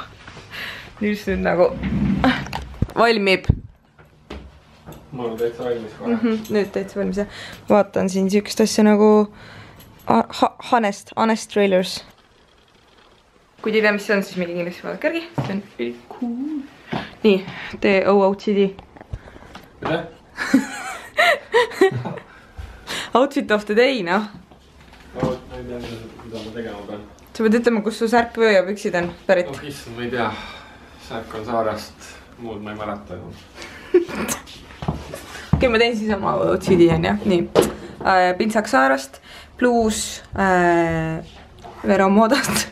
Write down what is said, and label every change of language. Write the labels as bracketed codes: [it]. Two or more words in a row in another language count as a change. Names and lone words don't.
[et] Nils nüüd nagu valmib. Ma olen täitsa valmis kohe. Nüüd täitsa valmis, jah. Vaatan siin siukest asja nagu Honest Trailers. Kui te ei tea, mis see on, siis mingi kindlasti vaadake järgi. See on [en] really cool. [et] Nii, tee OOTD. Mida? [en] Outfit of the day, [et] noh. Ma ei tea, mida ma tegema pean. Sa pead ütlema, kus su särk või ja püksid on pärit. Oh, issand, ma ei tea. Särk on Saarest. Muud ma ei mäleta. Okei, ma teen siis oma OOTD on, jah. Nii. Pintsak Saarest. Blues Vero Modast.